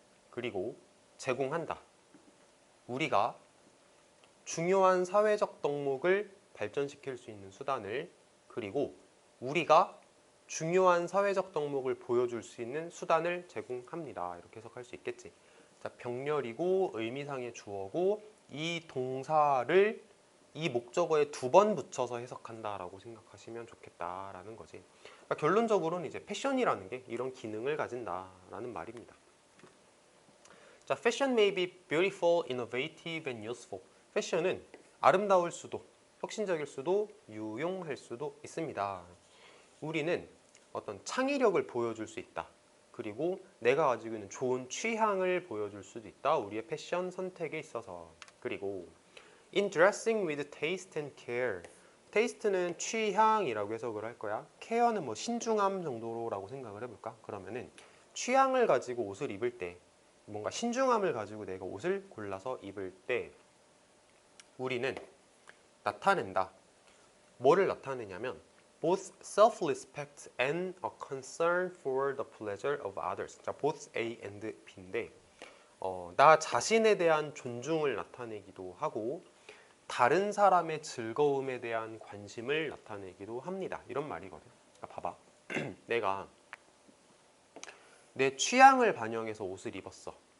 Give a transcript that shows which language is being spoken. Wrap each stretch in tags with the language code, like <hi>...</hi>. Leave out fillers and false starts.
<ko>그리고 제공한다. 우리가 중요한 사회적 덕목을 발전시킬 수 있는 수단을, 그리고 우리가 중요한 사회적 덕목을 보여줄 수 있는 수단을 제공합니다. 이렇게 해석할 수 있겠지. 자, 병렬이고 의미상의 주어고 이 동사를 이 목적어에 두 번 붙여서 해석한다라고 생각하시면 좋겠다라는 거지. 그러니까 결론적으로는 이제 패션이라는 게 이런 기능을 가진다라는 말입니다.</ko> <en>자, fashion may be beautiful, innovative, and useful.</en> <ko>패션은 아름다울 수도, 혁신적일 수도, 유용할 수도 있습니다. 우리는 어떤 창의력을 보여줄 수 있다. 그리고 내가 가지고 있는 좋은 취향을 보여줄 수도 있다. 우리의 패션 선택에 있어서.</ko> <en>그리고 in dressing with taste and care.</en> <ko>taste는 취향이라고 해석을 할 거야. care는 뭐 신중함 정도라고 생각을 해볼까? 그러면은 취향을 가지고 옷을 입을 때, 뭔가 신중함을 가지고 내가 옷을 골라서 입을 때 우리는 나타낸다. 뭐를 나타내냐면</ko> <en>both self-respect and a concern for the pleasure of others.</en> <ko>자, both A and B인데 나 자신에 대한 존중을 나타내기도 하고 다른 사람의 즐거움에 대한 관심을 나타내기도 합니다. 이런 말이거든. 그러니까 봐봐. 내가 내 취향을 반영해서 옷을 입었어.</ko>